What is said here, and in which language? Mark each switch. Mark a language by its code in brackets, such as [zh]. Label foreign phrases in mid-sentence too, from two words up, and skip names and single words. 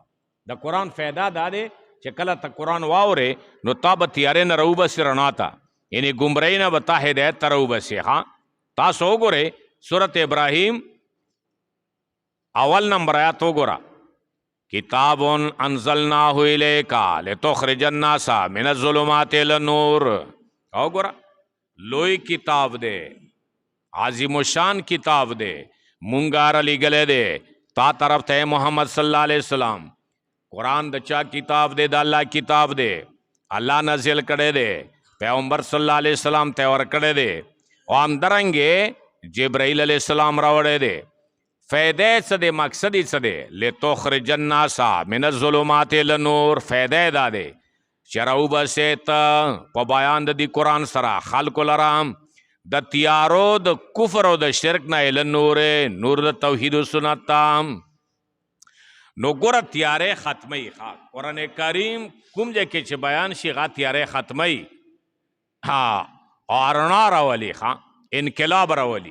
[ps] د قرآن فایده دا دی چې کله ته قرآن واورې نو تا به تیارې نه راوباسي رڼا ته، یعنې ګمراهۍ نه به تا هدایت ته راوباسي. تاسو وګورئ سورت ابراهیم اول نمبر آیات وګوره. [ar] کتاب انزلناه الیک لتخرج الناس من الظلمات الى النور. [ps] او ګوره لوی کتاب دی، عظیم الشان کتاب دی، مونږ رالیږلی دی تا طرف ته محمد [ar] صلی الله علیه وسلم. [ps] قرآن د چا کتاب دی؟ د الله کتاب دی. الله نازل کړی دی، پیغمبر [ar] صلی الله علیه وسلم [ps] ته ورکړی دی، او همدارنګې جبرائیل [ar] علیه السلام [ps] راوړی دی. فایده څه دی؟ مقصد یې څه دی؟ [ar] لتخرج الناس من الظلمات الى النور. [ps] فایده دا دی چې راوباسې ته په بیان د دې قرآن سره خلکو لره د تیارو د کفر او د شرک نه [ar] الی النور، [ps] نور د توحید و سنت ته. نو ګوره تیارې ختموي. قرآن کریم کوم ځای کې چې بیان شي هغه تیارې ختموي او رڼا راولي، انقلاب راولي.